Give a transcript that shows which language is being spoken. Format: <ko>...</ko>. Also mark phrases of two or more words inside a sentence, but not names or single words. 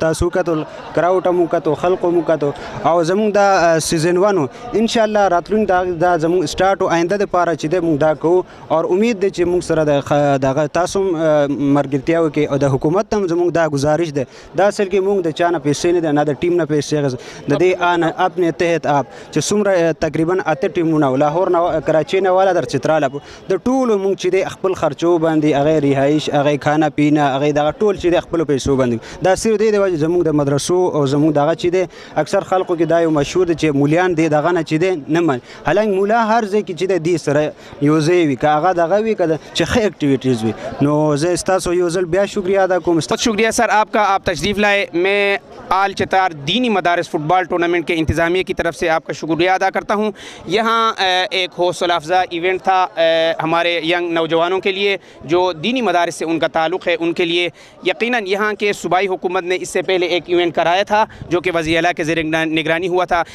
<ps>تاسو وکتل, کراوټ هم وکتو, خلق هم وکتو, او زموږ دا سیزن 1 انشاءالله راتلونکي دا زموږ سټارټ او آینده دپاره چې دی موږ دا کوو, او امید دی چې موږ سره دغه تاسو ملګرتیا وکړئ, او د حکومت ته هم زموږ دا گزارش دی, دا اصل کې موږ د چا نه پیسې نه دی, نه د ټیم نه پیسې اخیستې, د دې</ps> <ur>اپنے تحت آپ</ur> <ps>چې څومره تقریبا 8 ټیمونه لاهور نه کراچۍ نه والا در چتراله د ټولو موږ چې دی خپل خرچو باندې هغې رهایش هغې</ps> <ur>کھانا پینا</ur> <ps>هغې دغه ټول چې دی خپلو پیسو باندې. دا صرف دی د وجې زموږ د مدرسو او زموږ دغه چې دی اکثر خلکو کې دا یو مشهور دی چې مولیان دی دغه نه چې دی نه مني, حالانکه مولا هر ځای کې چې دی دې سره یو ځای وي, که هغه دغه وي که چې ښه اکټیویټیز وي. نو زه ستاسو یو ځل بیا شکریہ ادا کوم.</ps> <ur>بہت شکریہ سر آپ کا، آپ تشریف لائے. میں آل چتار دینی مدارس فٹ بال ٹورنامنٹ کے انتظامیہ کی طرف سے آپ کا شکریہ ادا کرتا ہوں. یہاں ایک حوصلہ افزا ایونٹ تھا ہمارے ینگ نوجوانوں کے لیے جو دینی مدارس سے ان کا تعلق ہے ان کے لیے. یقیناً یہاں کے صوبائی حکومت نے اس سے پہلے ایک ایونٹ کرایا تھا جو کہ وزیر اعلیٰ کے زیر نگرانی ہوا تھا.</ur>